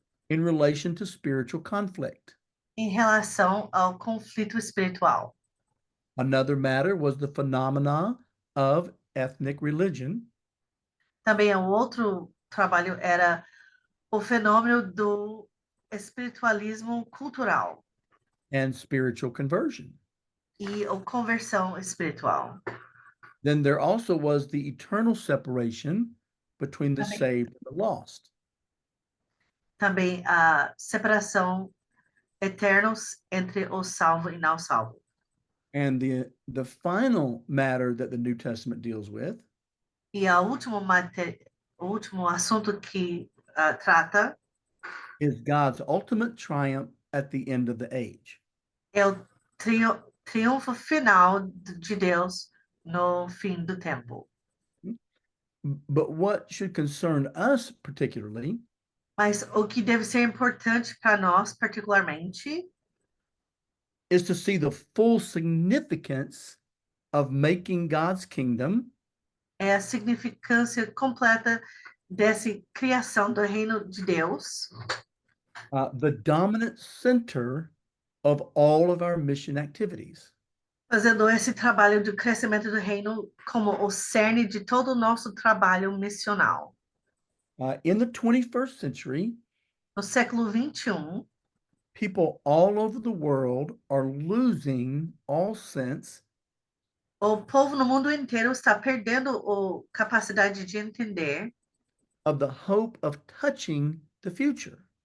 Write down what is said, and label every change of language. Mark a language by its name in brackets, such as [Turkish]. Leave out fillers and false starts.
[English] in relation to spiritual conflict. [Portuguese] em relação ao conflito espiritual. [English] Another matter was the phenomena of ethnic religion, [Portuguese] Também o outro trabalho era o fenômeno do espiritualismo cultural [English] and spiritual conversion. [Portuguese] e a conversão espiritual. [English] Then there also was the eternal separation between the [Portuguese] Também. [English] saved and the lost. [Portuguese] Também a separação eternos entre o salvo e não salvo. [English] And the final matter that the New Testament deals with [Portuguese] E o último assunto que trata [English] is God's ultimate triumph at the end of the age. [Portuguese] é o triunfo final de Deus no fim do tempo. [English] But what should concern us particularly [Portuguese] Mas o que deve ser importante para nós, particularmente, [English] is to see the full significance of making God's kingdom [Portuguese] é a significância completa dessa criação do reino de Deus, [English] the dominant center of all of our mission activities. [Portuguese] fazendo esse trabalho de crescimento do reino como o cerne de todo o nosso trabalho missional. [English] In the 21st century, [Portuguese] No século 21, [English] people all over the world are losing all sense [Portuguese] o povo no mundo inteiro está perdendo a capacidade de entender [English] of the hope of touching the future.